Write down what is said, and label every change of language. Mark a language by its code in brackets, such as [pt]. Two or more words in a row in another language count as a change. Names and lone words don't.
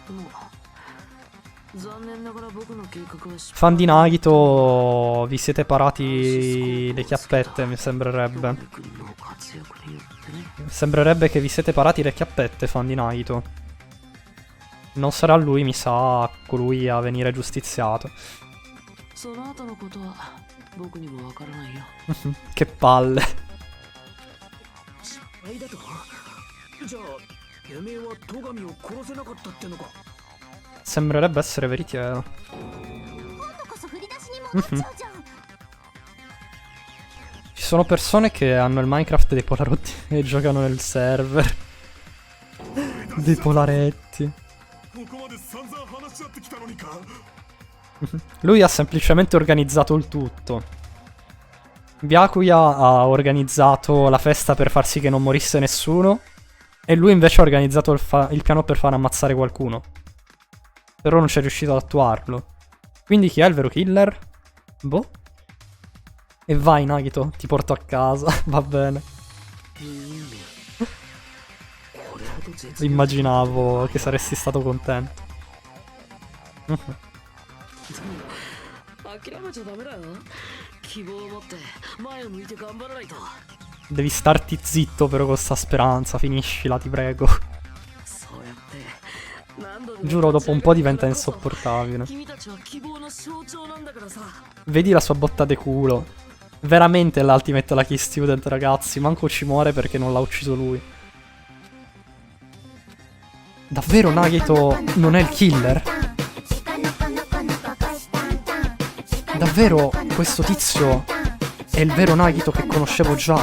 [it] Fan di Nagito, vi siete parati le chiappette, mi sembrerebbe. Sembrerebbe che vi siete parati le chiappette, fan di Nagito. Non sarà lui, mi sa, colui a venire giustiziato. [ja] その後のことは僕にもわからないよ。 [it] Che palle. [ja] 失敗だと？じゃあてめえは戸上を殺せなかったってのか？ [it] Sembrerebbe essere veritiero. [ja] 今度こそ振り出しに戻っちゃうじゃん。 [it] Ci sono persone che hanno il Minecraft dei polarotti e giocano nel server. Dei polaretti. [ja] ここまで散々話し合ってきたのにか。 [it] Lui ha semplicemente organizzato il tutto. Byakuya ha organizzato la festa per far sì che non morisse nessuno. E lui invece ha organizzato il piano per far ammazzare qualcuno. Però non c'è riuscito ad attuarlo. Quindi chi è il vero killer? Boh. E vai Nagito, ti porto a casa. Va bene. Immaginavo che saresti stato contento. [ja] 諦めちゃダメだよ。希望を持って前を向いて頑張らないと。 [it] Devi starti zitto però con sta speranza. Finiscila, ti prego. [ja] そうやって何度でも [it] Giuro, dopo un po' diventa insopportabile. [ja] 君たちは希望の象徴なんだからさ。 [it] Vedi la sua botta de culo. Veramente l' [en] Ultimate Lucky Student, [it] ragazzi. Manco ci muore perché non l'ha ucciso lui. Davvero Nagito non è il killer? Davvero questo tizio è il vero Nagito che conoscevo già?